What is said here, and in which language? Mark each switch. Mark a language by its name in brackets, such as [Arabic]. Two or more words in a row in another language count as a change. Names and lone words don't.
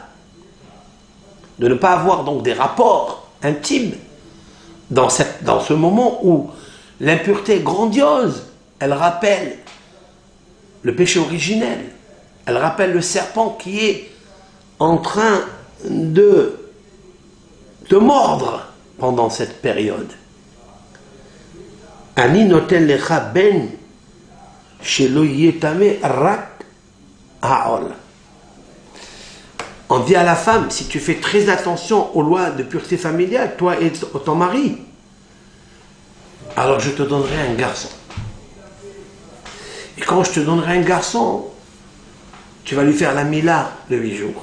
[French] De ne pas avoir donc des rapports intimes dans ce moment où l'impureté est grandiose. Elle rappelle le péché originel. Elle rappelle le serpent qui est en train de te mordre pendant cette période. [Hebrew] אני נותן לך בן שלא יטמא רק העול. [French] On dit à la femme, si tu fais très attention aux lois de pureté familiale, toi et ton mari, alors je te donnerai un garçon. Et quand je te donnerai un garçon, tu vas lui faire la mila de 8 jours.